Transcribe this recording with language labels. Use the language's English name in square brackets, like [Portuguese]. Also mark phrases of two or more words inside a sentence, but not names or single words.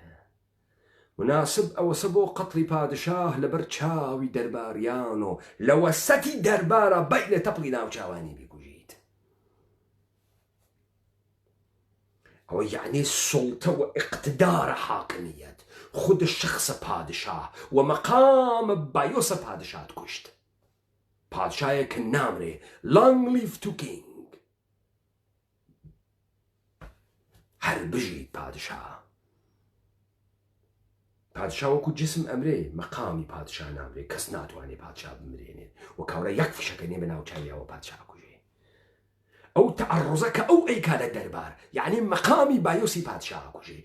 [Central Kurdish] مناسب ئەوەسە بۆ قەتڵی پادشاه لەبەر چاوی دەرباریان و لە وەسەتی دەربارە بەی لە تەپڵی ناوچاوانی بیکوژیت. ئەوە یعنی سڵتە و اقتدار حاکمیت خود شخص پادشاه و مەقام بایۆسە پادشات کوشت. پادشایەکە نامرێ [English] long live to king [Central Kurdish] هەر بژیت پادشاه. پادشا وەکو جسم ئەمرێ مەقامی پادشا نامرێ کەس ناتوانێ پادشا بمرێنێت و کاورە یەک فشەکەنێ بە ناوچاویەوە پادشا کوژێ. ئەو تەعەڕوزە کە ئەو ئەیکا لە دەربار یعنی مەقامی بایۆسی پادشا کوژێ.